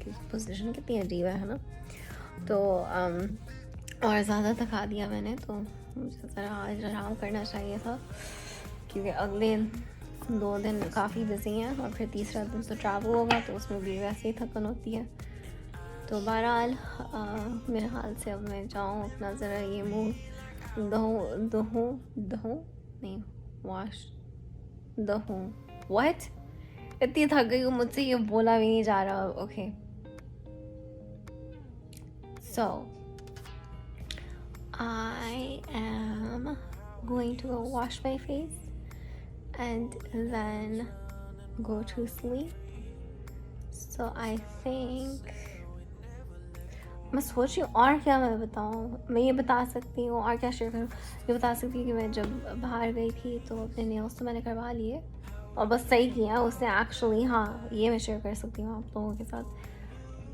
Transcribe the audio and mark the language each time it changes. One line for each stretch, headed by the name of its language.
Hindi: Position कितनी अजीब है ना। तो और ज़्यादा थका दिया मैंने, तो मुझे ज़रा आज आराम करना चाहिए था, क्योंकि अगले 2 दिन काफ़ी बिजी हैं, और फिर तीसरा दिन तो ट्रैवल होगा, तो उसमें भी वैसे ही थकन होती है। तो बहरहाल मेरे हाल से अब मैं जाऊँ अपना ज़रा ये मुँह दहूँ नहीं वॉश दहूँ व्हाट, इतनी थक गई हूँ, मुझसे ये बोला भी नहीं जा रहा।
English: Okay, so I am going to go wash my face and then go to sleep. So I think
Hindi: मैं सोच रही हूँ और क्या मैं बताऊँ। मैं ये बता सकती हूँ और क्या शेयर करूँ। ये बता सकती हूँ कि मैं जब बाहर गई थी तो अपने नेल्स तो मैंने करवा लिए और बस सही किया उसने एक्चुअली। हाँ, ये मैं शेयर कर सकती हूँ आप लोगों के साथ।